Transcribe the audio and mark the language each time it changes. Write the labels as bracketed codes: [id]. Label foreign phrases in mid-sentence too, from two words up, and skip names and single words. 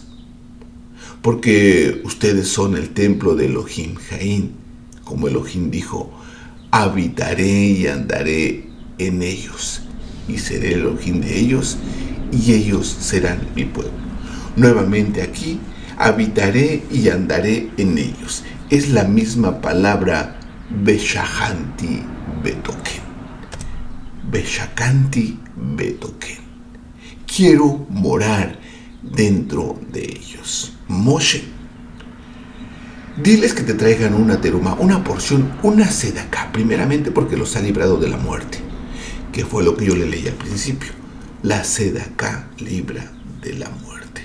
[es] Porque ustedes son el templo de [he] אלוהים חיים, [es] como Elohim dijo, habitaré y andaré en ellos, y seré el Elohim de ellos, y ellos serán mi pueblo. Nuevamente aquí, habitaré y andaré en ellos. Es la misma palabra [he] ושכנתי בתוכם. ושכנתי בתוכם. [es] Quiero morar dentro de ellos. Moshe, diles que te traigan una teruma, una porción, una sedaká, primeramente porque los ha librado de la muerte, que fue lo que yo le leí al principio. La sedaká libra de la muerte.